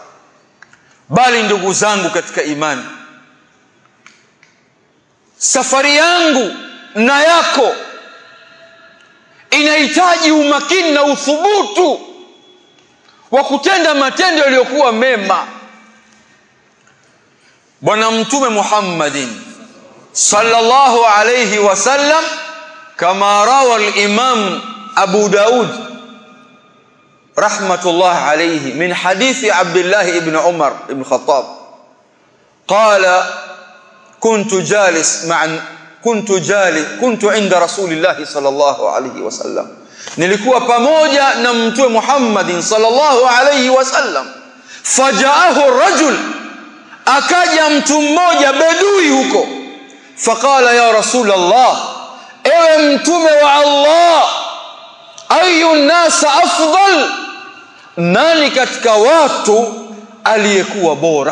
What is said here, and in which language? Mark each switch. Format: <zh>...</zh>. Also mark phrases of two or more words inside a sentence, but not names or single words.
<sw>Bali ndugu zangu katika imani, safari yangu na yako inahitaji umakini na uthubutu wa kutenda matendo yaliyokuwa mema. Bwana Mtume</sw> <ar>Muhammadin صلى الله عليه وسلم كما روى الإمام أبو داود رحمة الله عليه من حديث عبد الله بن عمر بن خطاب قال كنت عند رسول الله صلى الله عليه وسلم,</ar> <sw>nilikuwa pamoja na Mtume</sw> <ar>Muhammadin صلى الله عليه وسلم. فجاءه رجل,</ar> <sw>akaja mtu mmoja bedui huko.</sw> <ar>فقال يا رسول الله,</ar> <sw>ewe Mtume wa Allah,</sw> <ar>أي الناس أفضل,</ar> <sw>nani katika watu aliyekuwa bora?</sw>